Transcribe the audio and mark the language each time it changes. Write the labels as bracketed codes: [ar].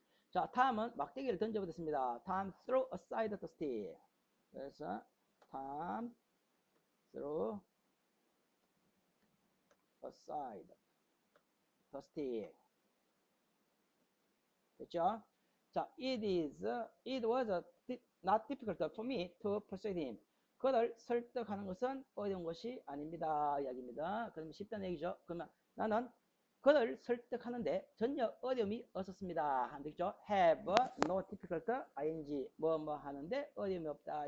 [ko] 자, 탐은 막대기를 던져버렸습니다. [en] Tom threw aside the stick. [ko] 그래서 [en] Tom threw aside the stick. [ko] 됐죠? [en] 자, it was not difficult for me to persuade him. [ko] 그를 설득하는 것은 어려운 것이 아닙니다. 이야기입니다. 그러면 쉽다는 얘기죠. 그러면 나는 그를 설득하는데 전혀 어려움이 없었습니다. 하면 되겠죠? have no difficult ing 뭐 하는데 어려움이 없다.